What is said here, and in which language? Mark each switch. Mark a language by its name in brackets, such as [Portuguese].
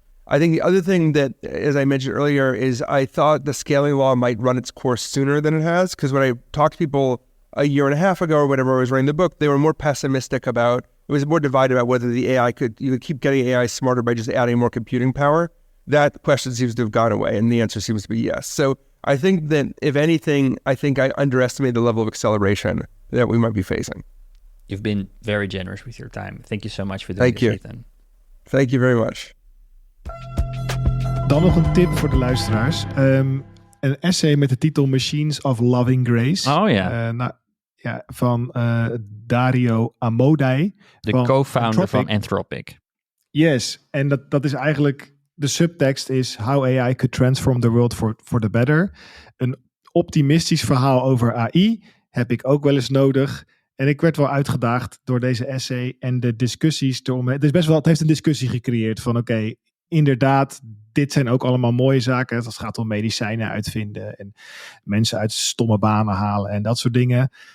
[English] I think the other thing that, as I mentioned earlier, is I thought the scaling law might run its course sooner than it has, because when I talked to people a year and a half ago or whenever I was writing the book, they were more pessimistic about, it was more divided about whether the AI you could keep getting AI smarter by just adding more computing power. That question seems to have gone away, and the answer seems to be yes. So I think that, if anything, I underestimated the level of acceleration that we might be facing. You've been very generous with your time. Thank you so much for doing this, Ethan. Thank you very much. [Dutch] Dan nog een tip voor de luisteraars. Een essay met de titel Machines of Loving Grace. Oh ja. Van Dario Amodei. De co-founder van Anthropic. Yes, en dat is eigenlijk... De subtekst is [English] How AI could transform the world for the better. [Dutch] Een optimistisch verhaal over AI heb ik ook wel eens nodig. En ik werd wel uitgedaagd door deze essay en de discussies eromheen. Het heeft een discussie gecreëerd van oké, inderdaad, dit zijn ook allemaal mooie zaken. Het gaat om medicijnen uitvinden en mensen uit stomme banen halen en dat soort dingen.